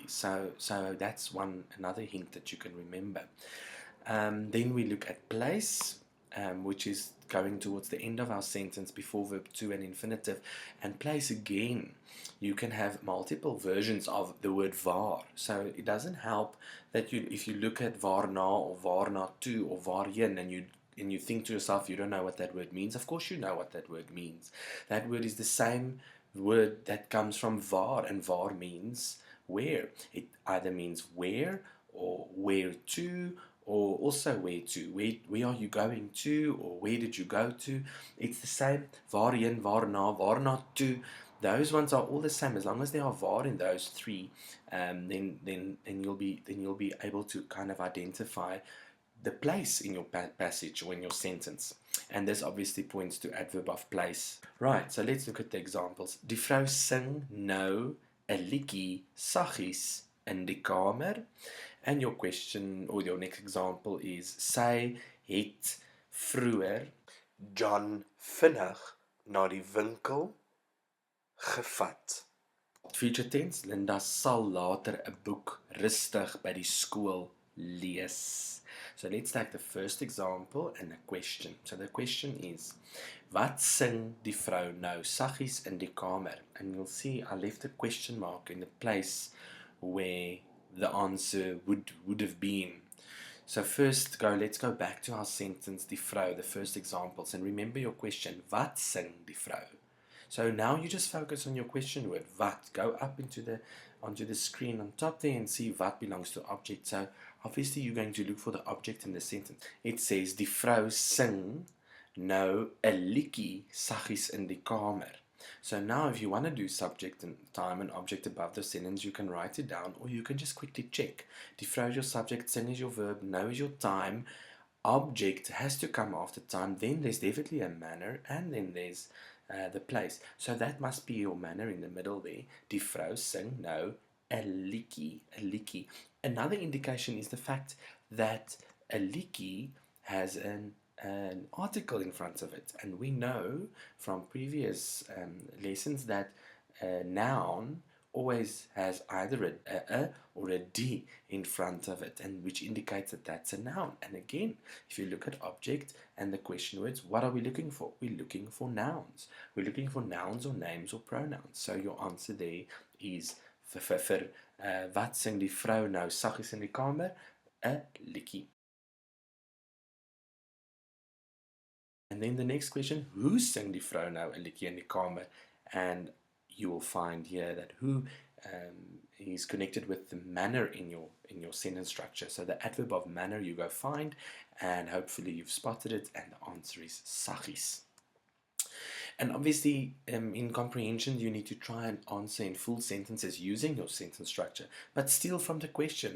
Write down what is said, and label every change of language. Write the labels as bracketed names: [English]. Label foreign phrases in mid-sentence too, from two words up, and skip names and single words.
[English] So that's another hint that you can remember. Then we look at place, which is going towards the end of our sentence before verb 2 and infinitive. And place, again, you can have multiple versions of the word waar. So it doesn't help that if you look at waarna or [Afrikaans] waarna toe [English] or waarheen and you think to yourself you don't know what that word means. Of course you know what that word means. That word is the same word that comes from waar, and waar means where. It either means where or where to, or also where to. Where are you going to, or where did you go to? It's the same. [Afrikaans] Waarheen, waarna, waarna toe. [English] Those ones are all the same. As long as there are waar in those three, then you'll be able to kind of identify the place in your passage or in your sentence. And this obviously points to adverb of place. Right, so let's look at the examples. [Afrikaans] Die vrou sing nou 'n liedjie saggies in die kamer. [English] And your question, or your next example is, [Afrikaans] sy het vroeër John vinnig na die winkel gevat. [English] Future tense, [Afrikaans] Linda sal later 'n boek rustig by die skool lees. [English] So let's take the first example and a question. So the question is, [Afrikaans] wat sing die vrou nou saggies in die kamer? [English] And you'll see I left a question mark in the place where the answer would have been. So let's go back to our sentence, [Afrikaans] die vrou, [English] the first examples, and remember your question, [Afrikaans] wat sing die vrou? [English] So now you just focus on your question word, wat. Go up onto the screen on top there and see what belongs to object. So obviously you're going to look for the object in the sentence. It says, [Afrikaans] die vrou sing nou 'n liedjie saggies in die kamer. [English] So now if you want to do subject and time and object above the sentence, you can write it down, or you can just quickly check. [Afrikaans] Die vrou [English] is your subject, sing is your verb, nou is your time. Object has to come after time, then there's definitely a manner, and then there's the place. So that must be your manner in the middle there. [Afrikaans] Die vrou sing nou 'n liedjie. [English] Another indication is the fact that a liedjie has an article in front of it, and we know from previous lessons that a noun always has either a or a D in front of it, and which indicates that that's a noun. And again, if you look at object and the question words, what are we looking for? We're looking for nouns. We're looking for nouns or names or pronouns. So your answer there is [Afrikaans] vir wat sing die vrou nou saggies in die kamer? 'n liedjie. [English] And then the next question, who [Afrikaans] sing die vrou nou 'n liedjie in die kamer? [English] And you will find here that who is connected with the manner in your sentence structure. So the adverb of manner you go find, and hopefully you've spotted it, and the answer is saggies. And obviously, in comprehension, you need to try and answer in full sentences using your sentence structure, but steal from the question.